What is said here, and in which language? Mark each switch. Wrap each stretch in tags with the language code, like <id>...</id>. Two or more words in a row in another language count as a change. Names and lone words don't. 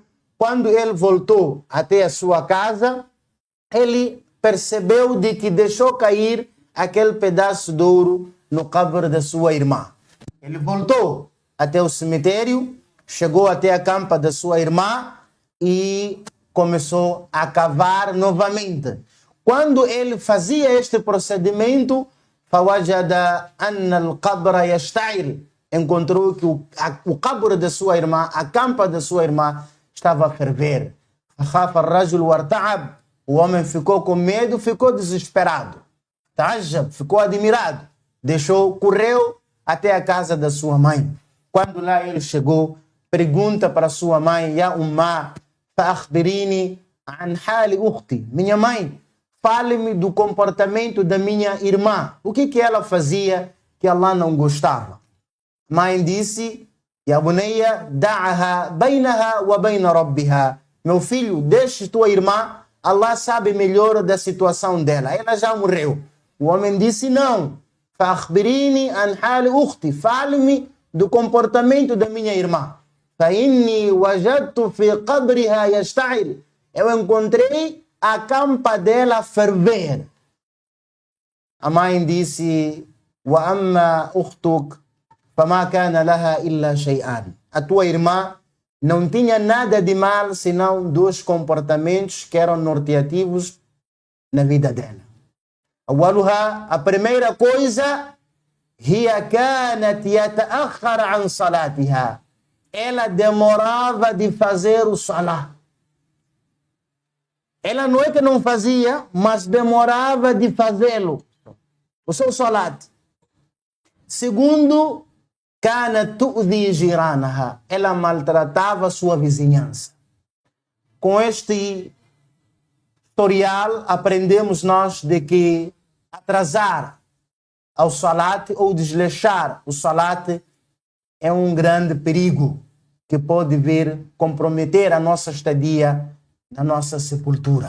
<pt>Quando ele voltou até a sua casa, ele percebeu de que deixou cair aquele pedaço de ouro no cabr da sua irmã. Ele voltou até o cemitério, chegou até a campa da sua irmã e começou a cavar novamente. Quando ele fazia este procedimento,</pt> <ar>فوجد أن القبر يشتعل,</ar> <pt>encontrou que o cabr da sua irmã, a campa da sua irmã, estava a ferver.</pt> <ar>فخاف الرجل وارتعب.</ar> <pt>O homem ficou com medo, ficou desesperado. تعجب, ficou admirado. Correu até a casa da sua mãe. Quando lá ele chegou, pergunta para sua mãe:</pt> <ar>يا أماه، فأخبريني عن حال أختي.</ar> <pt>Minha mãe, fale-me do comportamento da minha irmã. O que ela fazia que Allah não gostava? A mãe disse:</pt> <ar>يا بني، دعها بينها وبين ربها.</ar> <pt>Meu filho, deixe tua irmã, Allah sabe melhor da situação dela. Ela já morreu. O homem disse: não.</pt> <ar>فأخبريني عن حال أختي.</ar> <pt>Fale-me do comportamento da minha irmã.</pt> <ar>فإني وجدت في قبرها يشتعل.</ar> <pt>Eu encontrei a campa dela ferver. A mãe disse:</pt> <ar>وأما أختك فما كان لها إلا شيئان.</ar> <pt>A tua irmã não tinha nada de mal senão dois comportamentos que eram norteativos na vida dela.</pt> <ar>أولها,</ar> <pt>a primeira coisa,</pt> <ar>هي كانت يتأخر عن صلاتها.</ar> <pt>Ela demorava de fazer o salah. Ela não é que não fazia, mas demorava de fazê-lo. O seu salat. Segundo,</pt> <ar>كانت تؤذي جيرانها.</ar> <pt>Ela maltratava sua vizinhança. Com este tutorial, aprendemos nós de que atrasar ao salat ou desleixar o salat é um grande perigo que pode vir comprometer a nossa estadia na nossa sepultura.</pt>